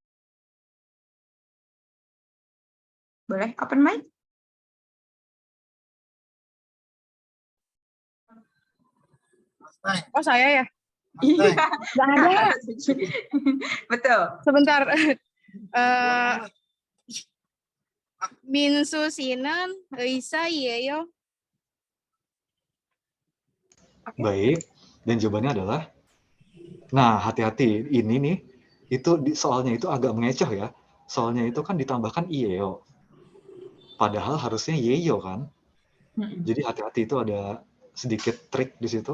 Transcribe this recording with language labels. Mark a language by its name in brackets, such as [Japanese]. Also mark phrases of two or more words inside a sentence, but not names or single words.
[Indonesian] Boleh [English] open mic? [Indonesian] Oh, saya ya? Iya, Nggak ada. Kak Lala Suci. Betul. Sebentar. [Korean] 민수 씨는 의사예요? [Indonesian] Baik, dan jawabannya adalah, nah hati-hati, ini nih, itu soalnya itu agak mengecoh ya. Soalnya itu kan ditambahkan ieo. Padahal harusnya yeyo kan. Jadi hati-hati, itu ada sedikit trik di situ.